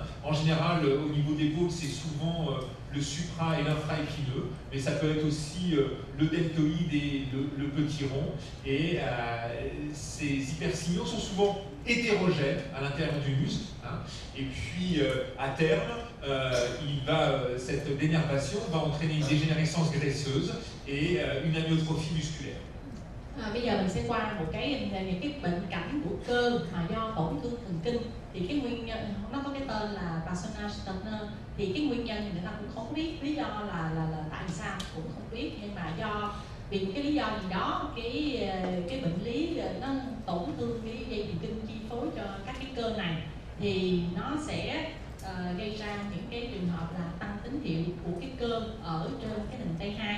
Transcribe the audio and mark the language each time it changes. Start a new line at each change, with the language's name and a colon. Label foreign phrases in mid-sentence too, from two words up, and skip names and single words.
French: En général, au niveau des l'épaule, c'est souvent le supra et l'infraépineux, mais ça peut être aussi le deltoïde et le petit rond. Et ces hypersignaux sont souvent hétérogènes à l'intérieur du muscle. Hein. Et puis, à terme, cette dénervation va entraîner une dégénérescence graisseuse et une amyotrophie musculaire.
Vietnamese: Bây giờ mình sẽ qua một những cái bệnh cảnh của cơ mà do tổn thương thần kinh, thì cái nguyên nhân nó có cái tên là Parsonage-Turner, thì cái nguyên nhân thì người ta cũng không biết lý do là tại sao cũng không biết, nhưng mà vì một cái lý do gì đó cái bệnh lý nó tổn thương cái dây thần kinh chi phối cho các cái cơ này, thì nó sẽ gây ra những cái trường hợp là tăng tín hiệu của cái cơ ở trên cái hình T2.